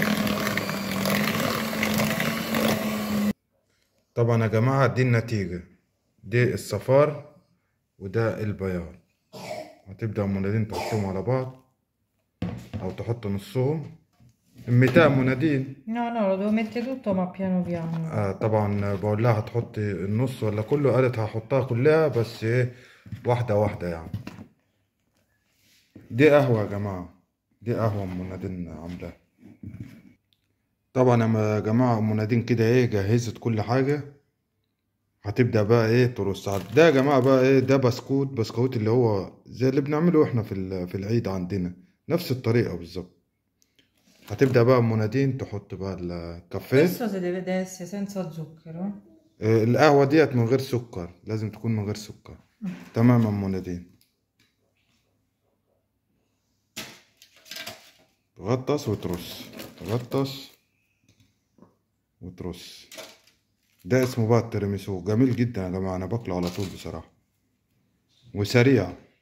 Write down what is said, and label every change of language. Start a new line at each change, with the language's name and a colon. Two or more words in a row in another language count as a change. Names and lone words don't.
Arabic: طبعا يا جماعة دي النتيجة، دي الصفار وده البياض. هتبدأ ام نادين تحطهم على بعض او تحط نصهم. الميتاء ام نادين.
Italian: No, no, lo devo mettere tutto ma piano piano.
Arabic: طبعا بقول لها هتحطي النص ولا كله، قالت هحطها كلها بس ايه واحدة واحدة يعني. دي قهوة يا جماعة، دي قهوة ام نادين عاملاها. طبعا يا جماعة ام نادين كده ايه جهزت كل حاجة. هتبدأ بقى ايه ترص ده يا جماعة بقى ايه، ده بسكوت اللي هو زي اللي بنعمله احنا في العيد عندنا، نفس الطريقة بالظبط. هتبدأ بقى ام نادين تحط بقى الكافيه.
Italian: Questo si deve essere senza zucchero.
Arabic: القهوة ديت من غير سكر، لازم تكون من غير سكر. تمام يا ام نادين. تغطس وترص، تغطس وترص. ده اسمه بقى التيراميسو، جميل جدا يا جماعة، انا باكله على طول بصراحة وسريع.